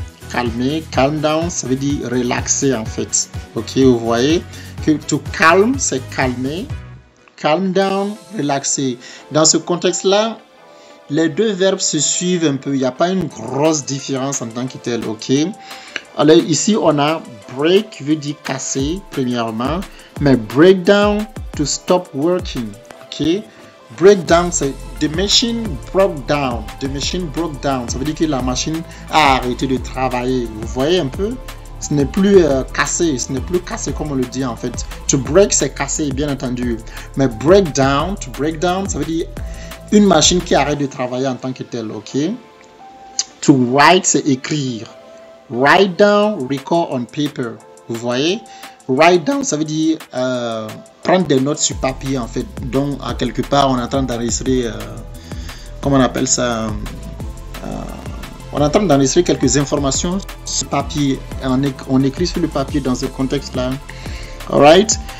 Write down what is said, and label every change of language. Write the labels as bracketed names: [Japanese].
[French] Calmer, calm down, ça veut dire relaxer en fait. Ok, vous voyez que to calm, c'est calmer. Calm down, relaxer. Dans ce contexte-là, les deux verbes se suivent un peu. Il n'y a pas une grosse différence en tant que tel. Ok. Alors ici, on a break qui veut dire casser, premièrement. Mais [English] break down, to stop working. Ok. Breakdown, [French] c'est [English] the machine broke down. The machine broke down. [French] Ça veut dire que la machine a arrêté de travailler. Vous voyez un peu? Ce n'est plus cassé. Ce n'est plus cassé comme on le dit en fait. To break, c'est casser, bien entendu. Mais breakdown, to break down, ça veut dire une machine qui arrête de travailler en tant que telle. Ok? To write, c'est écrire. [English] Write down, record on paper. [French] Vous voyez? Write down, ça veut dire prendre des notes sur papier en fait. Donc, à quelque part, on est en train d'enregistrer, comment on appelle ça, on est en train d'enregistrer quelques informations sur papier. On écrit sur le papier dans ce contexte-là. Alright?